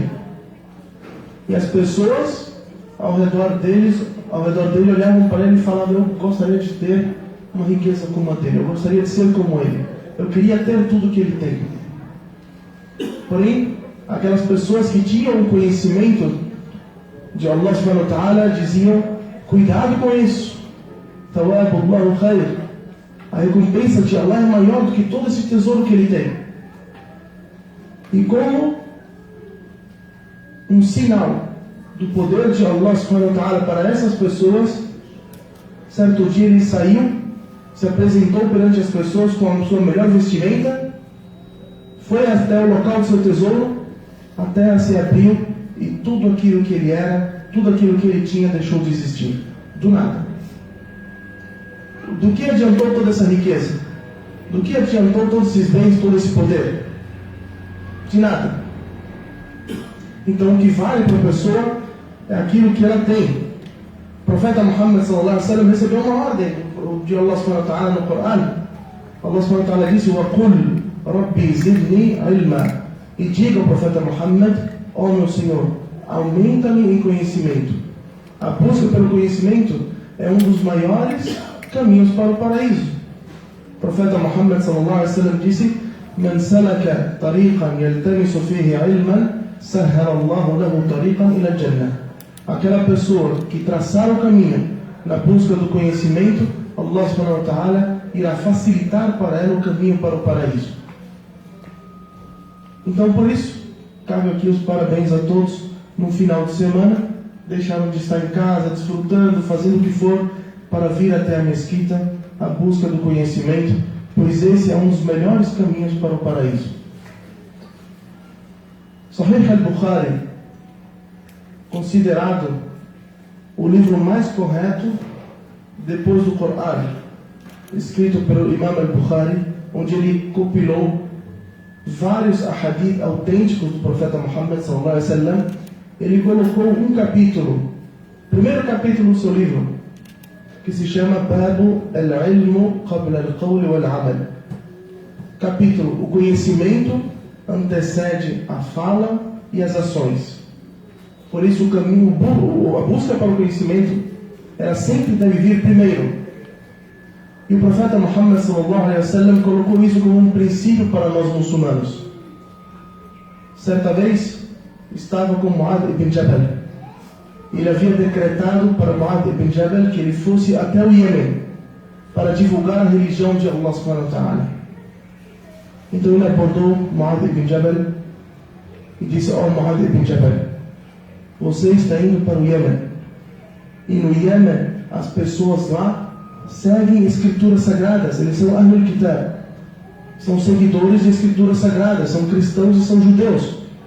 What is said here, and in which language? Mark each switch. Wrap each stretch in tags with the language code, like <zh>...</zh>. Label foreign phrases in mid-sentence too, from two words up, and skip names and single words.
<pt>E as pessoas ao redor dele olhavam para ele e falavam: eu gostaria de ter uma riqueza como a dele, eu gostaria de ser como ele, eu queria ter tudo que ele tem. Porém, aquelas pessoas que tinham o conhecimento de Allah</pt> <ar>سبحانه وتعالى</ar> <pt>diziam: cuidado com isso,</pt> <ar>ثواب الله خير,</ar> <pt>a recompensa de Allah é maior do que todo esse tesouro que ele tem. E como um sinal do poder de Allah</pt> <ar>سبحانه وتعالى</ar> <pt>para essas pessoas, certo dia ele saiu, se apresentou perante as pessoas com a sua melhor vestimenta, foi até o local do seu tesouro, a terra se abriu e tudo aquilo que ele era, tudo aquilo que ele tinha deixou de existir, do nada. Do que adiantou toda essa riqueza? Do que adiantou todos esses bens, todo esse poder? De nada. Então o que vale para a pessoa é aquilo que ela tem. O profeta Muhammad</pt> <ar>صلى الله عليه وسلم</ar> <pt>recebeu uma ordem de Allah</pt> <ar>سبحانه وتعالى</ar> <pt>no Coran.</pt> <ar>الله سبحانه وتعالى disse: وَقُلْ رَبِّي زِدْنِي عِلْمًا.</ar> <pt>E diga ao profeta Muhammad: ó meu Senhor, aumenta-me em conhecimento. A busca pelo conhecimento é um dos maiores caminhos para o paraíso. O profeta Muhammad</pt> <ar>صلى الله عليه وسلم</ar> <pt>disse:</pt> <ar>من سلك طريقا يلتمس فيه علما سهل الله له طريقا إلى الجنة.</ar> <pt>Aquela pessoa que traçar o caminho na busca do conhecimento, Allah</pt> <ar>سبحانه وتعالى</ar> <pt>irá facilitar para ela o caminho para o paraíso. Então, por isso, cabe aqui os parabéns a todos no final de semana. Deixaram de estar em casa, desfrutando, fazendo o que for, para vir até a mesquita, a busca do conhecimento, pois esse é um dos melhores caminhos para o paraíso. Sahih al-Bukhari, considerado o livro mais correto depois do Coran, escrito pelo Imam al-Bukhari, onde ele compilou vários ahadith autênticos do profeta Muhammad</pt> <ar>صلى الله عليه وسلم.</ar> <pt>Ele colocou um capítulo, primeiro capítulo do seu livro, que se chama Babu al-Ilmu qabla al-Qawl wal-Amal. Capítulo: o conhecimento antecede a fala e as ações. Por isso o caminho, a busca para o conhecimento, ela sempre deve vir primeiro. E o profeta Muhammad</pt> <ar>صلى الله عليه وسلم</ar> <pt>colocou isso como um princípio para nós muçulmanos. Certa vez estava com Mu'adh ibn Jabal. Ele havia decretado para Mu'adh ibn Jabal que ele fosse até o Iêmen para divulgar a religião de Allah</pt> <ar>سبحانه وتعالى.</ar> <pt>Então ele abordou Mu'adh ibn Jabal e disse: ó Mu'adh ibn Jabal, você está indo para o Iêmen, e no Iêmen as pessoas lá seguem escrituras sagradas, eles são</pt> <ar>أهل الكتاب,</ar> <pt>são seguidores de escrituras sagradas, são cristãos e são judeus.</pt>